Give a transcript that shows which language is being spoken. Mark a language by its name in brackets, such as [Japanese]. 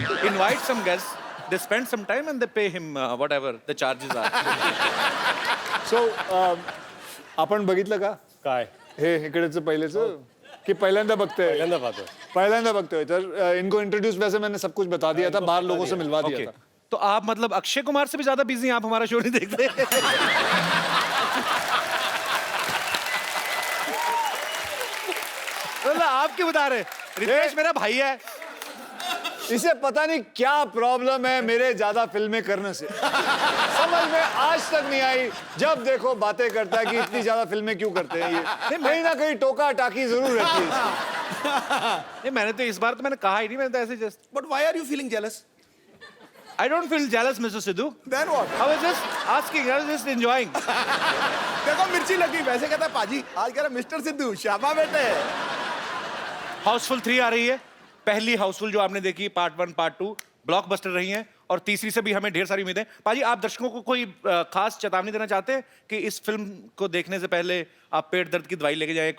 [English] Invite some guests, they spend some time and they pay him whatever the charges are. [Marathi] So आपण बघितलं का काय हे इकडेच पहिलेच कि पहिल्यांदा बघतोय? पहिल्यांदा बघतोय। [Hindi] तर इनको इंट्रोड्यूस वैसे मैंने सब कुछ बता दिया था, बाहर लोगों से मिलवा दिया था। तो आप मतलब अक्षय कुमार से भी ज्यादा बिजी हैं, आप हमारा शो नहीं देखते? तो आप क्यों बता रहे? रितेश मेरा भाई है, इसे पता नहीं क्या प्रॉब्लम है मेरे ज्यादा फिल्में करने से। समझ में आज तक नहीं आई। जब देखो बातें करता है कि इतनी ज्यादा फिल्में क्यों करते हैं ये। कहीं ना कहीं टोका टाकी जरूर रहती है। नहीं, मैंने तो इस बार तो मैंने कहा ही नहीं, मैंने तो ऐसे just. [English] But why are you feeling jealous? I don't feel jealous, Mr. Sidhu. Then what? I was just asking, I was just enjoying. [Hindi] देखो मिर्ची लगी, वैसे कहता है पाजी, आज कह रहा मिस्टर सिद्धू, शाबा बेटे। हाउसफुल 3 आ रही है। पहली हाउसफुल जो आपने देखी, पार्ट 1 पार्ट 2 ब्लॉकबस्टर रही हैं, और तीसरी से भी हमें ढेर सारी उम्मीदें। पाजी, आप दर्शकों को कोई खास चेतावनी देना चाहते हैं कि इस फिल्म को देखने से पहले आप पेट दर्द की दवाई लेके जाएं?